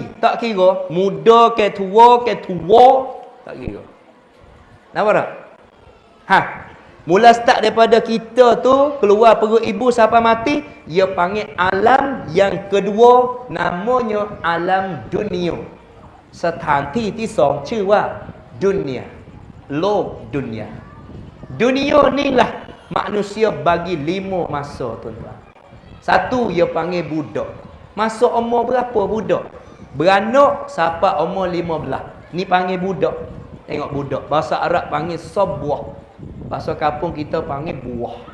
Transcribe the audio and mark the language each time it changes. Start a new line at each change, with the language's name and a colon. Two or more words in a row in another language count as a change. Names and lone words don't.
Malay: Tak kira. Muda ke tua ke tua. Tak kira. Nampak tak? Ha. Mula start daripada kita tu. Keluar perut ibu siapa mati. Ia panggil alam yang kedua. Namanya alam dunia.
Thai: สถานที่ที่สองชื่อว่าดุนยาโลกดุนยา
Malay: dunia ni lah manusia bagi 5 masa tuan-tuan. Satu ia panggil budak. Masa umur berapa budak? Beranak siapa umur 15. Ni panggil budak. Tengok budak. Bahasa Arab panggil sabuah. Bahasa kampung kita panggil buah.